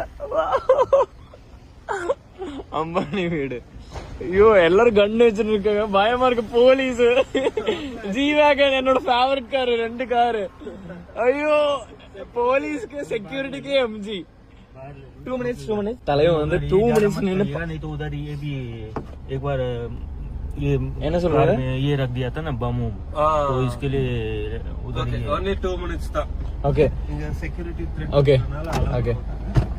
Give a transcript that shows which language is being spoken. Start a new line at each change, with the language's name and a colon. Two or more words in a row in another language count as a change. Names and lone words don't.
Tamil: அம்பானி வீடு. ஐயோ, எல்லாரும் கண்ணு வச்சுட்டு இருக்காங்க, பயமா இருக்கு. போலீஸ், ஜி வேகன் என்னோட ஃபேவரட் காரு, 2 காரு. ஐயோ, போலீஸ்க்கு செக்யூரிட்டிக்கு எம்ஜி. 2 minutes. தலைவன் வந்து 2 minutes நின்னு
Hindi: नहीं तो उधर ये भी एक बार ये
Tamil: என்ன சொல்றாரு?
Hindi: ये रख दिया था ना बम, तो इसके लिए उधर ही
English: only 2 minutes था.
Tamil: ஓகே
English: security threat
Tamil: ஓகே ஓகே